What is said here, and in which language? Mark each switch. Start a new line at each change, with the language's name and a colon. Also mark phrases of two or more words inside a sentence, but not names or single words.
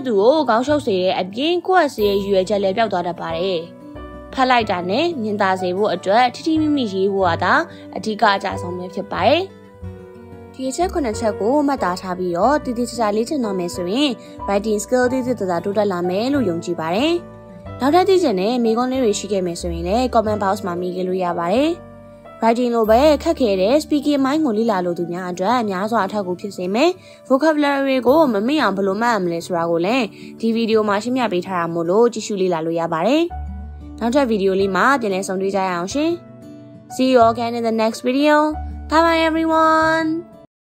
Burmese: သူကိုခေါင်းရှုပ်စေတဲ့အပြင်ကိုယ့် essay ရဲ့ရည်ရွယ်ချက်လည်းပျောက်သွားတတ်ပါတယ်ဖတ်လိုက်တာနဲ့မြင်သာစေဖို့အတွက်ထိမိရေးဖို့ကသာအဓိကအကြဆုံးပဲ ဖြစ်ပါတယ်ဒီအချက်9ချက်ကိုမှတ်သားထားပြီးတော့တည်တည်ချာလေ့ကျင့်တော့မယ်ဆိုရင်
English: writing skill
Burmese: တည်တည်တိုးတက်လာ မယ်လို့ယုံကြည်ပါတယ်နောက်ထပ်သိချင်တဲ့မိကုန်းလေးတွေရှိခဲ့မယ်ဆိုရင်လည်း
English: comment box
Burmese: မှာမိခဲ့လို့ရပါတယ် writing လိုပဲခက်ခဲတဲ့
English: speaking mind
Burmese: ကိုလေ့လာလို့သူများအတွက်အများစွာအထောက်အကူဖြစ်စေမယ် vocabulary ကိုမမေ့အောင်ဘယ်လိုမှတ်ရမလဲဆိုတာကိုလည်းဒီဗီဒီယိုမှာရှင်းပြပေးထားတာမို့လို့ကြည့်ရှုလေ့လာလို့ရပါတယ်နောက်ထပ်ဗီဒီယိုလေးမှာပြန်လည်ဆုံတွေ့ကြရအောင်ရှင်
English: See you all again in the next video. Bye bye everyone.